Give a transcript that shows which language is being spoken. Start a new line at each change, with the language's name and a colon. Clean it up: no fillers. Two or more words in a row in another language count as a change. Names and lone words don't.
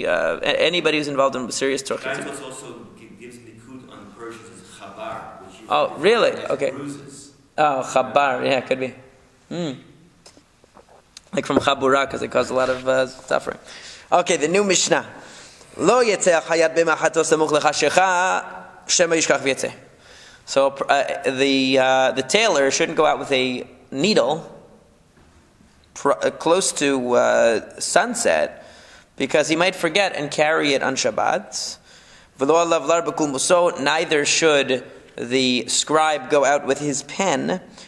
English: Anybody who's involved in serious
Hebrew: צורכי ציבור.
English: Also gives nikud on Persians as chabar. Oh, really? Okay. Oh, chabar. Yeah, could be. Like from chabura, because it caused a lot of suffering. Okay, the new Mishnah.
Hebrew: לא יצא החייט במחטו סמוך לחשכה שמא ישכח ויצא.
English: So the tailor shouldn't go out with a needle close to sunset because he might forget and carry it on Shabbat. Neither should the scribe go out with his pen.